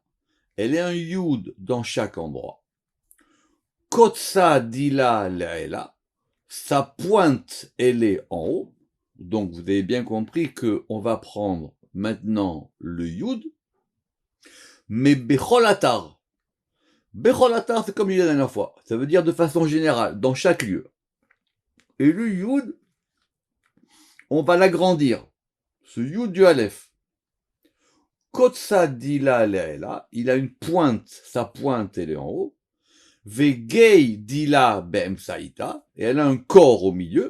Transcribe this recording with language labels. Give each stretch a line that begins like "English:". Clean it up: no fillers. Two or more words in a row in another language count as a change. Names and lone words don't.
French: Elle est un yud dans chaque endroit.
Aramaic: קוצא דילה לעילא.
French: Sa pointe, elle est en haut. Donc vous avez bien compris qu'on va prendre maintenant le yud.
Aramaic: Mais בכל אתר. בכל אתר,
French: c'est comme il y a la dernière fois. Ça veut dire de façon générale, dans chaque lieu. Et le yud, on va l'agrandir. Ce yud du Aleph.
Aramaic: קוצא דילה לעילא.
French: Il a une pointe. Sa pointe, elle est en haut.
Aramaic: וגי דילה באמצעיתא,
French: et elle a un corps au milieu.